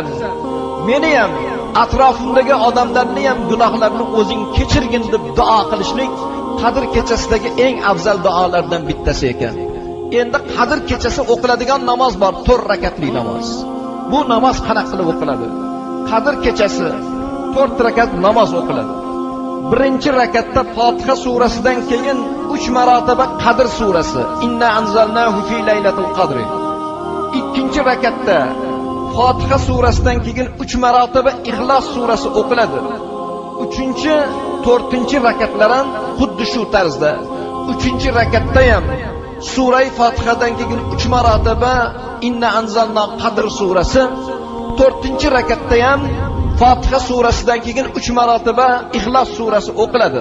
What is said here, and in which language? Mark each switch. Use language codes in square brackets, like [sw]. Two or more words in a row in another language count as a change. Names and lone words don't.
[uz] Meni ham, atrofimdagi odamlarni ham gunohlarini o'zing kechirgin deb duo qilishlik Qadr kechasidagi eng afzal duolardan bittasi ekan. Endi Qadr kechasi o'qiladigan namoz bor, 4 rakatli namoz. Bu namoz qanaqa qilib o'qiladi? Qadr kechasi 4 rakat namoz o'qiladi. Birinchi rakatda Fotiha surasidan keyin 3 marotaba Qadr surasi, [ar] إنا أنزلناه في ليلة القدر. [uz] Ikkinchi rakatda Fotiha surasidan keyin 3 marotaba Ixlos surasi o'qiladi. 3-chi, 4-chi rakatlar ham xuddi shu tarzda. 3-chi rakatda ham sura Fotihadan keyin 3 marotaba [ar] إنا أنزلنا [uz] Qadr surasi, 4-chi rakatda ham Fotiha surasidan keyin 3 marotaba Ixlos surasi o'qiladi.